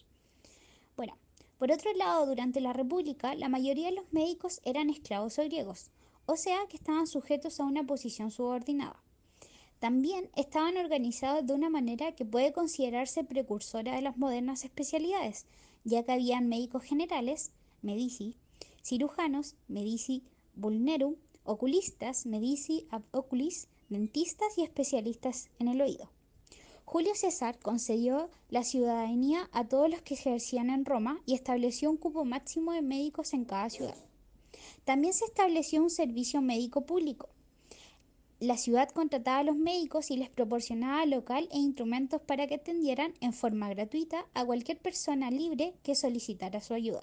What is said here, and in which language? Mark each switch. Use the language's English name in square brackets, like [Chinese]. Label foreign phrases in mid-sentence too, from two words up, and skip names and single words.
[Spanish] Bueno, por otro lado, durante la República, la mayoría de los médicos eran esclavos o griegos, o sea que estaban sujetos a una posición subordinada. También estaban organizados de una manera que puede considerarse precursora de las modernas especialidades, ya que habían médicos generales, [Latin] medici, cirujanos, medici vulnerum, oculistas, medici ab oculis, [Spanish] dentistas y especialistas en el oído. Julio César concedió la ciudadanía a todos los que ejercían en Roma y estableció un cupo máximo de médicos en cada ciudad. También se estableció un servicio médico público. La ciudad contrataba a los médicos y les proporcionaba local e instrumentos para que atendieran en forma gratuita a cualquier persona libre que solicitara su ayuda.